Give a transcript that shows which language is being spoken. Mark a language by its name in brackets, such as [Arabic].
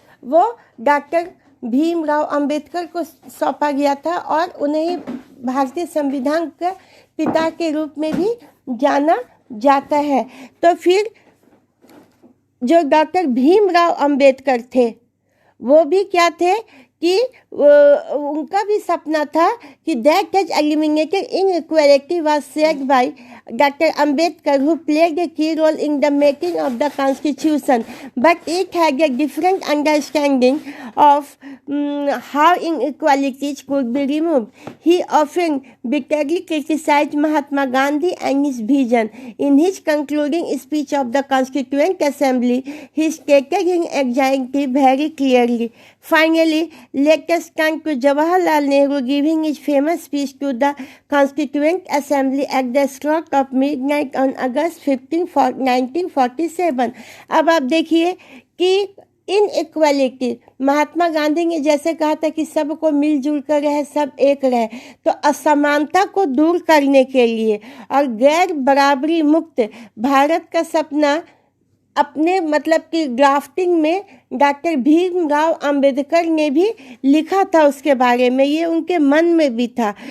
[Hindi] वो डॉक्टर भीमराव अंबेडकर को सौंपा गया था, और उन्हें भारतीय संविधान के पिता के रूप में भी जाना जाता है। तो फिर जो डॉक्टर भीमराव अंबेडकर थे वो भी क्या थे कि उनका भी सपना था कि [English] that has eliminated inequality was shared by [Hindi] Dr. [English] Ambedkar, who played a key role in the making of the Constitution, but it had a different understanding of how inequalities could be removed. He often bitterly criticized Mahatma Gandhi and his vision. In his concluding speech of the Constituent Assembly, he stated his anxiety very clearly. Finally, let us turn to Jawaharlal Nehru giving his famous speech to the Constituent Assembly at the stroke of midnight on August 15, 1947. [Hindi] अब आप देखिए कि inequality, Mahatma Gandhi ने जैसे कहा था कि सबको मिलजुल कर रहे, सब एक रहे, तो असमानता को दूर करने के लिए और गैर बराबरी मुक्त भारत का सपना अपने मतलब कि ड्राफ्टिंग में डॉक्टर भीमराव अंबेडकर ने भी लिखा था उसके बारे में, ये उनके मन में भी था।